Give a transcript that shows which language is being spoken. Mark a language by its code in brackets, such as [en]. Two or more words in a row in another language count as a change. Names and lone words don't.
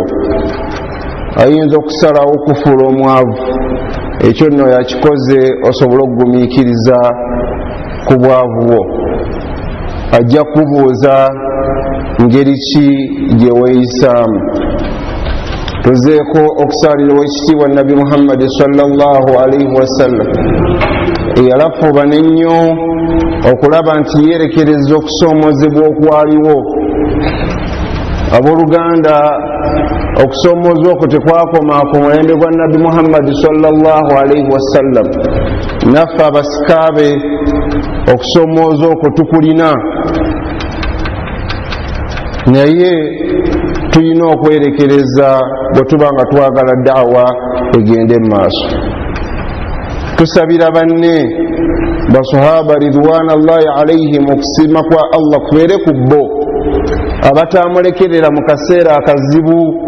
[lg] Ayinza okusalawo okufuula omwavu, ekyo nno yakikoze osobole okugumiikiriza ku bwavu bwo. Ajja kubuuza ngeri ki gye weeyisaamu. Tuzeeko okusaalira owekitiibwa Nabi Muhammad [ar] صلى الله عليه وسلم, [lg] eyalafuuba n'ennyo okulaba nti yeerekereza okusoomoozebwa okwaliwo. Abooluganda, okusoomoozwa okwo tekwakoma ku mulembe gwa Nabi Muhammad [ar] صلى الله عليه وسلم. [lg] Naffe abasikaabe okusoomooza okwo tukulina, naye tulina okwerekereza bwe tuba nga twagala daawa egende mu maaso. Tusabira banne basahaba [ar] رضوان الله عليهم [lg] okusiima kwa Allah kubeere ku bo, abatamulekerera mu kaseera akazibu.